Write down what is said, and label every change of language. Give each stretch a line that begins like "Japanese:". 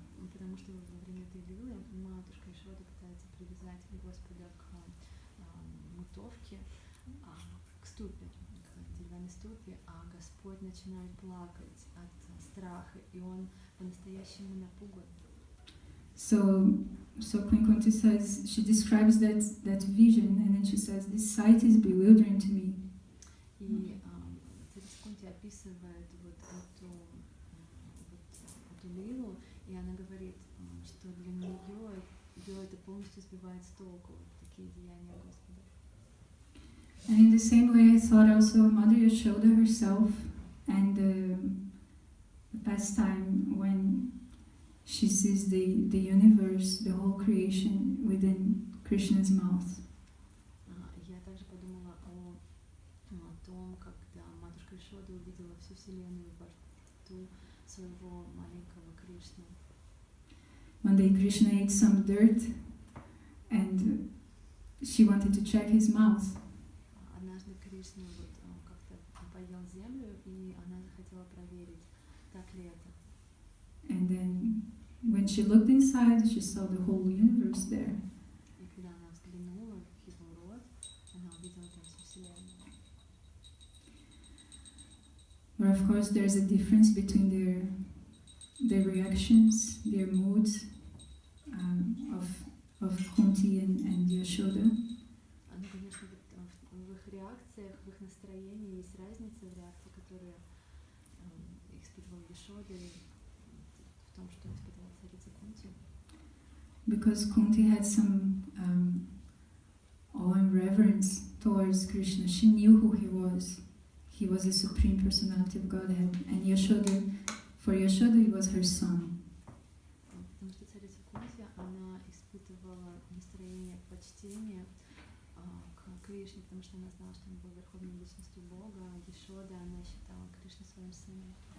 Russian: Потому что во время этой лилы матушка Йашода пытается привязать Господа к мутовке, к ступе, к деревянной ступе, а Господь начинает плакать от страха, и он по-настоящему напуган.
English: So Queen Kunti says, she describes that vision, and then she says, "This sight is bewildering to me."
Russian: И царица Кунти описывает вот эту лилу, и она говорит, что для нее это полностью сбивает с толку, такие деяния Господа.
English: And in the same way, I thought also of Mother Yashoda herself, and the pastime when she sees the universe, the whole creation within Krishna's mouth.
Russian: Я также подумала о том, когда матушка Йашода увидела всю вселенную во рту своего маленького Кришны.
English: One day Krishna ate some dirt, and she wanted to check his mouth.
Russian: Однажды Кришна вот как-то поел землю, и она захотела проверить, так ли это.
English: And then when she looked inside, she saw the whole universe there.
Russian: И когда она взглянула в его рот, она увидела там всю Вселенную.
English: But of course, there's a difference between their reactions, their moods of Kunti and Yashoda.
Russian: Ну, конечно, в их реакциях, в их настроении есть разница в реакции, которые испытывал Яшода, и в том, что испытывала царица Кунти.
English: Because Kunti had some awe and reverence towards Krishna. She knew who he was. He was the Supreme Personality of Godhead. And Yashoda, for Yashoda, he was her son.
Russian: Потому что царица Кунти, она испытывала настроение почтения к Кришне, потому что она знала, что он был верховной личностью Бога, а Яшода, она считала Кришну своим сыном.